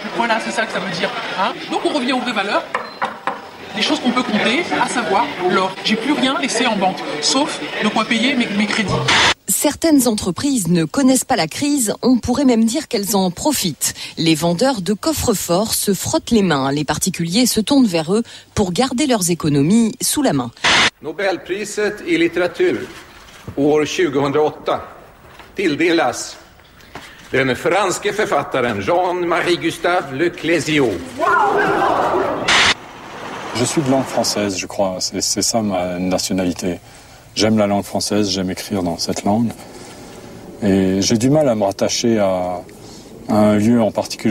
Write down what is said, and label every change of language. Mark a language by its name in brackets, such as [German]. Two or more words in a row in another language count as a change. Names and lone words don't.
[French] Voilà, c'est ça que ça veut dire. Hein, donc on revient aux vraies valeurs, des choses qu'on peut compter, à savoir l'or. J'ai plus rien laissé en banque, sauf de quoi payer mes crédits. Certaines entreprises ne connaissent pas la crise, on pourrait même dire qu'elles en profitent. Les vendeurs de coffres-forts se frottent les mains, les particuliers se tournent vers eux pour garder leurs économies sous la main. [Swedish] Nobelpriset i litteratur år 2008 tilldelas den franske författaren Jean-Marie Gustave Le Clésio. [French] Je suis de langue française, je crois. C'est ça ma nationalité. J'aime la langue française, j'aime écrire dans cette langue. Et j'ai du mal à me rattacher à un lieu en particulier.